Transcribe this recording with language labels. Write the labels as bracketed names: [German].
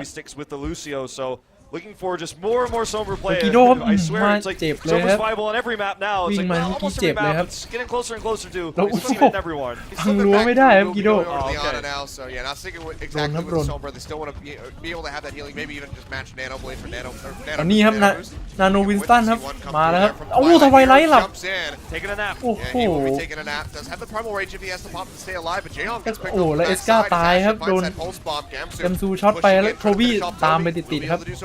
[English] He sticks with the Lucio, so looking for just more and more Sombra play. I swear it's like Sombra's viable on every map now. It's like almost every map. It's getting closer and closer to everyone. [Thai] พังรั้วไม่ได้ครับกิโด [English] So yeah, not sticking with exactly with Sombra. They still want to be able to have that healing. Maybe even just match Nano Blade for Nano. [Thai] ตอนนี้ครับนาโนวินสตันครับมาแล้วครับโอ้ทวายไลท์หลับ [English] Taking a nap. [Thai] โอ้โห [English] taking a nap. Does have the primal rage if he has to pop to stay alive, but Jaehong gets picked [Thai] โอ้ [English] up. [Thai] แล้วเอสกาตายครับโดนแกมซูช็อตไปแล้วโทบี้ตามไปติดๆครับ